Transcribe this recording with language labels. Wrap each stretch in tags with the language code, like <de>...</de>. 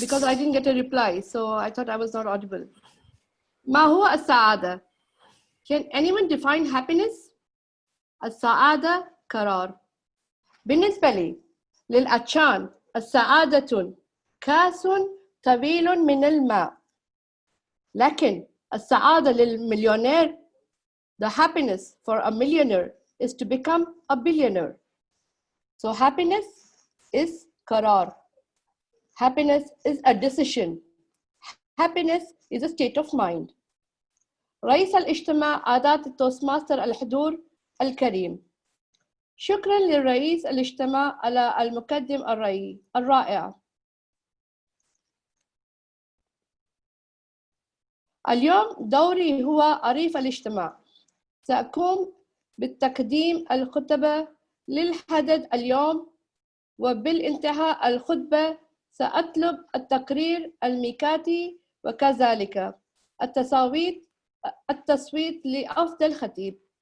<en>Because I didn't get a reply, so I thought I was not audible.</en> <ar>ما هو السعادة?</ar> <en>Can anyone define happiness?</en> <ar>السعادة قرار. بالنسبة لي للعطشان السعادة كاس طويل من الماء. لكن السعادة للمليونير,</ar> <en>the happiness for a millionaire is to become a billionaire. So happiness is qarar. Happiness is a decision. Happiness is a state of mind.</en> <ar>رئيس الاجتماع عادات التوستماستر الحضور الكريم. شكرا للرئيس الاجتماع على المقدم الرائع. اليوم دوري هو أريف الاجتماع. سأقوم بالتقديم الخطبة للحدث اليوم، وبالانتهاء الخطبة سأطلب التقرير الميقاتي وكذلك التصويت لأفضل خطيب.</ar>